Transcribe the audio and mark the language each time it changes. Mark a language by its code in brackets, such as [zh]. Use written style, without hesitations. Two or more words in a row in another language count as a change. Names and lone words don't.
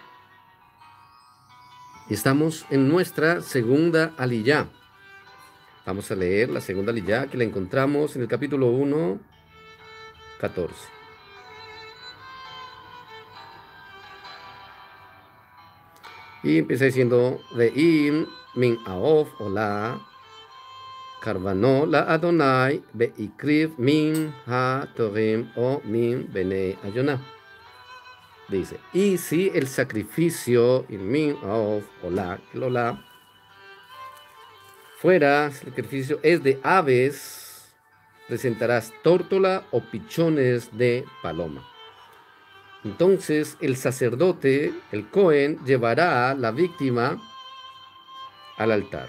[es] Y estamos en nuestra segunda aliyá. Vamos a leer la segunda aliyá que la encontramos en el capítulo 1, 14. Y empieza diciendo, [he] ואם מן העוף עלה קרבנו ליהוה והקריב מן התרים או מן בני היונה. [es] Dice, y si el sacrificio [he] אם מן העוף עלה, [es] el ola, fuera, el sacrificio es de aves, presentarás tórtola o pichones de paloma. Entonces el sacerdote, el Cohen, llevará la víctima al altar.